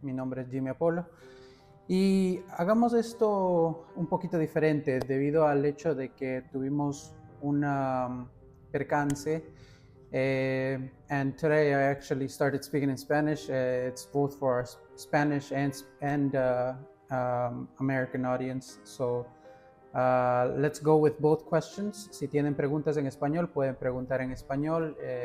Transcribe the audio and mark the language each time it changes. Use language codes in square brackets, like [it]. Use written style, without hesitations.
[es] Mi nombre es Jimmy Apolo. Y hagamos esto un poquito diferente debido al hecho de que tuvimos una percance. [en] And today I actually started speaking in Spanish. It's both for our Spanish and American audience. So let's go with both questions. [es] Si tienen preguntas en español, pueden preguntar en español.